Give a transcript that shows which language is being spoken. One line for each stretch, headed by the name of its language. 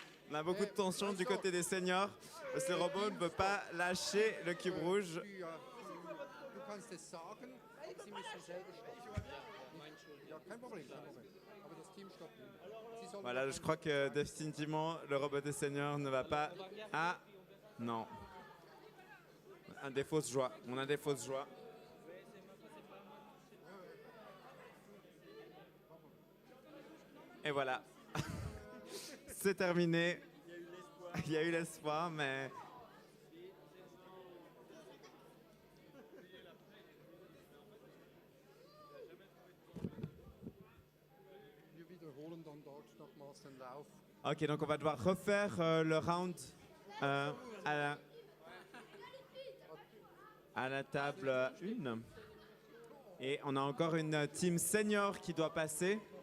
French: On a beaucoup de tension du côté des seniors parce que le robot ne veut pas lâcher le cube rouge.
German: Du kannst es sagen, aber Sie müssen selber stoppen. Ja, kein Problem, kein Problem. Aber das Team stoppt nicht. Sie sollen
French: Voilà, je crois que définitivement le robot des seniors ne va pas. Ah, non. Un des fausses joies. On a des fausses joies. Et voilà. C'est terminé. Il y a eu l'espoir, mais.
German: Wir wiederholen dann dort nochmals den Lauf.
French: Ok, donc on va devoir refaire le round à la table 1. Et on a encore une team senior qui doit passer.